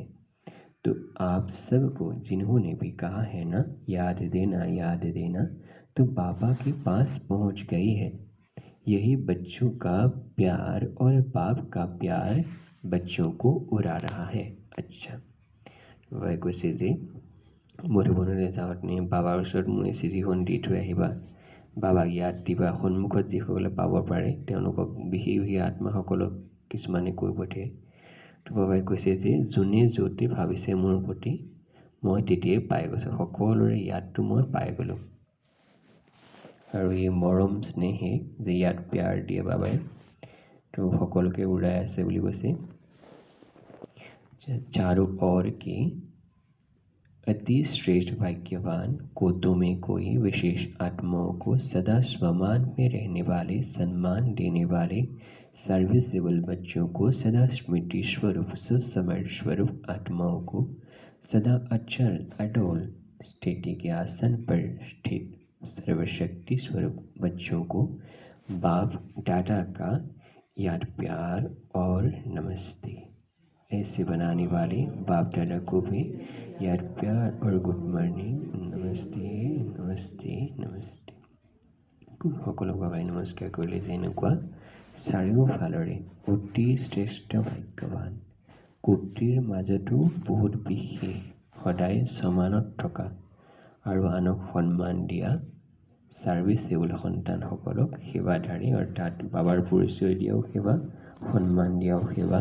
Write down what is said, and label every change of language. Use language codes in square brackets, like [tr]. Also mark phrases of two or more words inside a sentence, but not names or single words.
[hi] तो आप सबको जिन्होंने भी कहा है ना याद देना याद देना, तो बाबा के पास पहुंच गई है। यही बच्चों का प्यार और बाप का प्यार बच्चों को उड़ा रहा है। अच्छा, [as] বাবাই কৈছে যে মধুবনলৈ যাওঁতে বাবাৰ ওচৰত মই চিঠিখন দি থৈ আহিবা, বাবাক ইয়াত দিবা। সন্মুখত যিসকলে পাব পাৰে তেওঁলোকক, বিশেষভাৱে আত্মাসকলক কিছুমানে কৈ পঠিয়ায়। তো বাবাই কৈছে যে যোনে য'তে ভাবিছে মোৰ প্ৰতি, মই তেতিয়াই পাই গৈছোঁ। সকলোৰে ইয়াতটো মই পাই গ'লোঁ। আৰু এই মৰম স্নেহে যে ইয়াত প্যাৰ দিয়ে বাবাই, তো সকলোকে উৰাই আছে বুলি কৈছে। [hi] चारों ओर के अति श्रेष्ठ भाग्यवान कोतों में कोई विशेष आत्माओं को सदा स्वमान में रहने वाले, सम्मान देने वाले सर्विसेबल बच्चों को, सदा स्मृति स्वरूप सुसमर्थ स्वरूप आत्माओं को, सदा अचल अडोल स्थिति के आसन पर स्थित सर्वशक्ति स्वरूप बच्चों को बाप दादा का याद, प्यार और नमस्ते। ऐसे बनाने वाले बाप दादा को भी याद, प्यार और [en] good morning, [hi] नमस्ते नमस्ते नमस्ते। [as] সকলক বাবাই নমস্কাৰ কৰিলে যে এনেকুৱা চাৰিওফালৰে অতি শ্ৰেষ্ঠ ভাগ্যৱান, কোটিৰ মাজতো বহুত বিশেষ, সদায় সমানত থকা আৰু আনক সন্মান দিয়া ছাৰ্ভিচেবল সন্তানসকলক সেৱাধাৰী, অৰ্থাৎ বাবাৰ পৰিচয় দিয়াও সেৱা, সন্মান দিয়াও সেৱা।